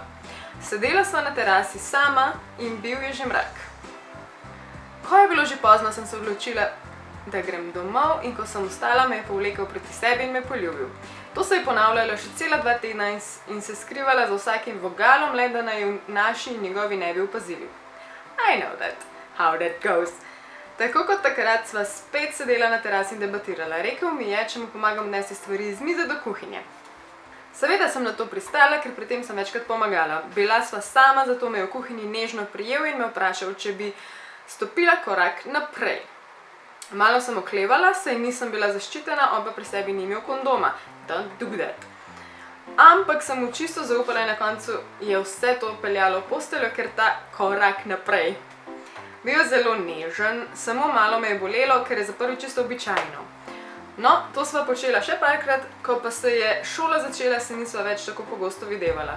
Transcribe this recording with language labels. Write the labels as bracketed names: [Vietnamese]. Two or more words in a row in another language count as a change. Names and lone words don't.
[Slovenian] Sedela sva na terasi sama in bil je že mrak. Ko je bilo že pozno, sem se odločila, da grem domov in ko sem ostala, me je povlekel proti sebi in me poljubil. To se je ponavljalo še cela 2 tedna in se skrivala za vsakim vogalom, le da naj naši in njegovi ne bi opazili. [English] I know that, how that goes. [Slovenian] Tako kot takrat sva spet sedela na terasi in debatirala. Rekel mi je, če mu pomagam nesti stvari iz mize do kuhinje. Seveda sem na to pristala, ker pri tem sem večkrat pomagala. Bila sva sama, zato me je v kuhinji nežno prijel in me vprašal, če bi stopila korak naprej. Malo sem oklevala, saj nisem bila zaščitena, on pa pri sebi ni imel kondoma. [English] Don't do that. [Slovenian] Ampak sem mu čisto zaupala in na koncu je vse to peljalo v posteljo, ker ta korak naprej. Bil je zelo nežen, samo malo me je bolelo, ker je za prvi čisto običajno. No, to sva počela še parkrat, ko pa se je šola začela, se nisva več tako pogosto videvala.